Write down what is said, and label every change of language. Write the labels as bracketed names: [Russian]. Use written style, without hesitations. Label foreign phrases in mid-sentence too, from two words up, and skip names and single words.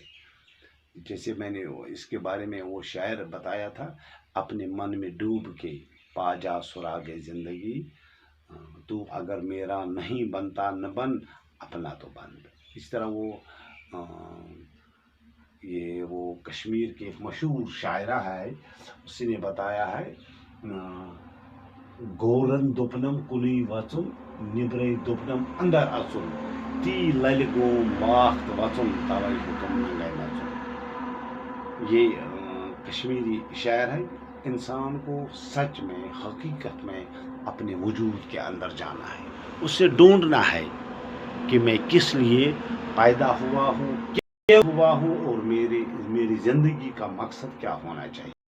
[Urdu] جیسے میں نے اس کے بارے میں وہ شاعر بتایا تھا، اپنے من میں ڈوب کے پا جا سراغ زندگی، تو اگر میرا نہیں بنتا نہ بن، اپنا تو بن۔ اس طرح وہ کشمیر کی ایک مشہور شاعرہ ہے، اس نے بتایا ہے، [Kashmiri] گورن دوپنم کلی وچن، نبرے دوپنم اندر اچن، تی لل گوم واخت وچن، توے حکم نگے نچن۔ [Urdu] یہ کشمیری شاعر ہے۔ انسان کو سچ میں، حقیقت میں اپنے وجود کے اندر جانا ہے، اسے ڈھونڈنا ہے کہ میں کس لیے پیدا ہوا ہوں، کیا ہوا ہوں، اور میری زندگی کا مقصد کیا ہونا چاہیے۔